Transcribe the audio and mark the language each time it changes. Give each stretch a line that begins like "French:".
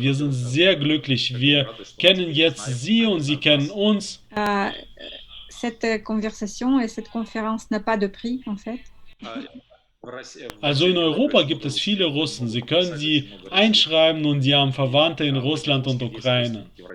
German: Wir sind sehr glücklich. Wir kennen jetzt Sie und Sie kennen uns.
French: Cette conversation et cette conférence n'a pas de prix, en fait.
German: Also in Europa gibt es viele Russen. Sie können sie einschreiben und sie haben Verwandte in Russland und Ukraine.